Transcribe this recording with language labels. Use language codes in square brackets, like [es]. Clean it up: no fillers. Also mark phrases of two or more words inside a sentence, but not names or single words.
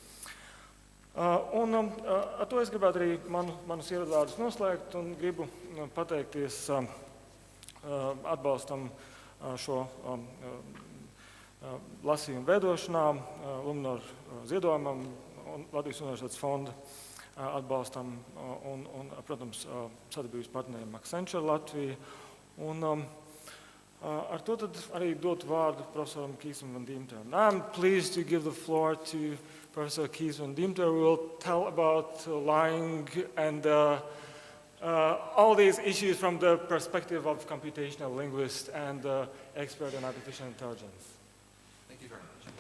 [lv] Un ar to es gribētu arī manus ievadvārdus noslēgt un gribu pateikties atbalstam šo lasījumu veidošanā, Luminoru ziedojumam un Latvijas Universitātes fonda atbalstam un protams, sadarbības partneriem Accenture Latvija. Un ar to tad arī dotu vārdu profesoram Keesam van Deemteram. [en] I'm pleased to give the floor to Professor Kees van Deemter, who will tell about lying and all these issues from the perspective of computational linguist and expert in artificial intelligence. Thank you very much.